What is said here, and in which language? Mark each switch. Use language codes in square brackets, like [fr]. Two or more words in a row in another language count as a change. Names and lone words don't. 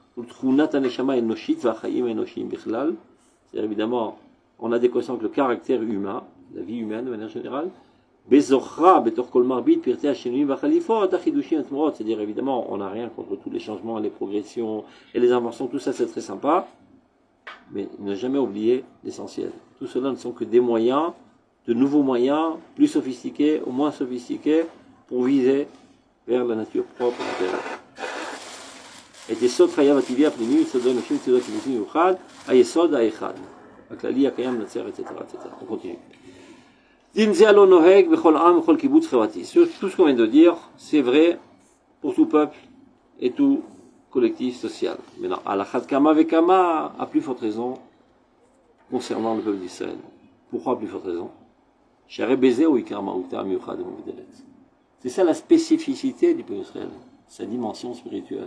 [fr] c'est-à-dire évidemment en adéquation avec le caractère humain, la vie humaine de manière générale, c'est-à-dire évidemment on n'a rien contre tous les changements, les progressions et les inventions, tout ça c'est très sympa, mais ne jamais oublier l'essentiel. Tout cela ne sont que des moyens, de nouveaux moyens, plus sophistiqués ou moins sophistiqués, pour viser vers la nature propre de terre. [he] Et יסוד חייו הטבעי הפנימי יסודו אנושי יסודו קיבוצי מיוחד היסוד האחד הכללי הקיים נצר etc. [fr] On continue. [he] דין זה לא נוהג בכל עם ובכל קיבוץ חברתי. [fr] Tout ce qu'on vient de dire, c'est vrai pour tout peuple et tout collectif social. Maintenant, à [he] על אחת כמה וכמה, [fr] à plus forte raison concernant le peuple d'Israël. Pourquoi à plus forte raison? C'est ça la spécificité du peuple d'Israël, sa dimension spirituelle.